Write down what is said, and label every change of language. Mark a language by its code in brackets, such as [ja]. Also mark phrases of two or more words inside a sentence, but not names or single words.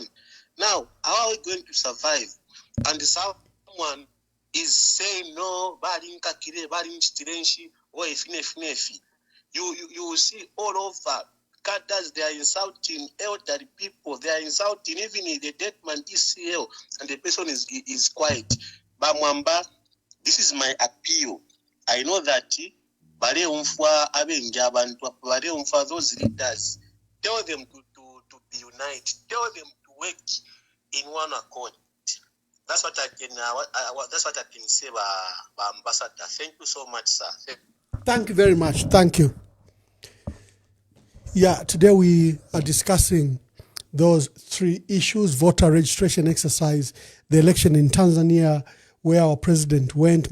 [en] Now, how are we going to survive? And someone is saying, no, you will see all over cadres, they are insulting elderly people, they are insulting even the dead man ECL, and the person is quiet. Bamwamba, this is my appeal. I know that [bem] bale umfwa abenja abantu, bale umfwa [en] those leaders, tell them to be united, tell them to work in one accord. That's what I can say, Ambassador. Thank you so much, sir. Thank you very much. Thank you. Yeah, today we are discussing those three issues: voter registration exercise, the election in Tanzania, where our president went.